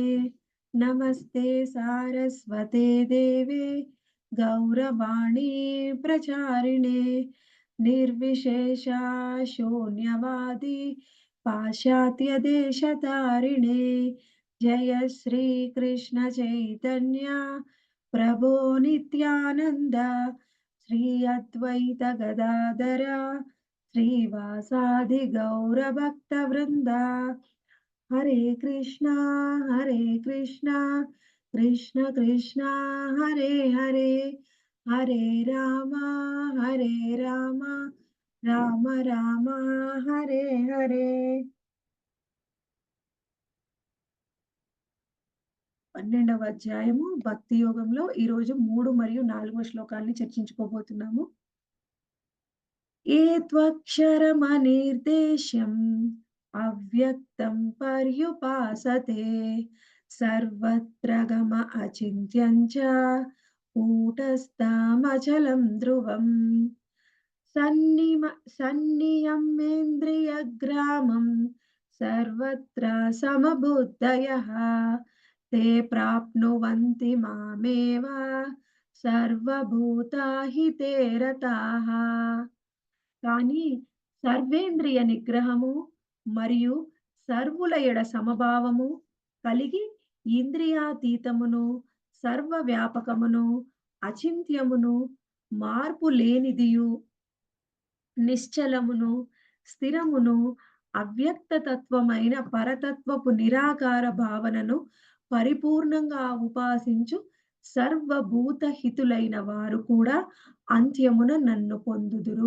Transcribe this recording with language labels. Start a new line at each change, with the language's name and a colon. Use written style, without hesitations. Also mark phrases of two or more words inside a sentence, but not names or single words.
Sanskrit: नमस्ते सारस्वते देवे गौरवाणी प्रचारिणे निर्विशेषा शून्यवादी पाश्चात्य देशतारिणे। जय श्री कृष्ण चैतन्य प्रभो नित्यानंद श्री अद्वैत गदाधर श्रीवासादि गौर भक्त वृंदा। हरे कृष्णा कृष्ण कृष्ण हरे हरे, हरे राम राम राम हरे हरे।
Telugu: 12వ అధ్యాయము భక్తి యోగంలో ఈరోజు 3 మరియు 4వ శ్లోకాల్ని చర్చించుకోబోతున్నాము.
Sanskrit: ये त्वक्षरमनिर्देश्यं अव्यक्तं पर्युपासते सर्वत्र गम अचिन्त्यं च कूटस्थमचलं ध्रुवं सन्नियम्येन्द्रियग्रामं सर्वत्र समबुद्धयः ते प्राप्नुवन्ति मामेव सर्वभूताहिते रताः।
Telugu: కానీ సర్వేంద్రియ నిగ్రహము మరియు సర్వుల ఎడ సమభావము కలిగి ఇంద్రియాతీతమును సర్వవ్యాపకమును అచింత్యమును మార్పు లేనిదియు నిశ్చలమును స్థిరమును అవ్యక్త తత్వమైన పరతత్వపు నిరాకార భావనను పరిపూర్ణంగా ఉపాసించు సర్వభూత హితులైన వారు కూడా అంత్యమున నన్ను పొందుదురు।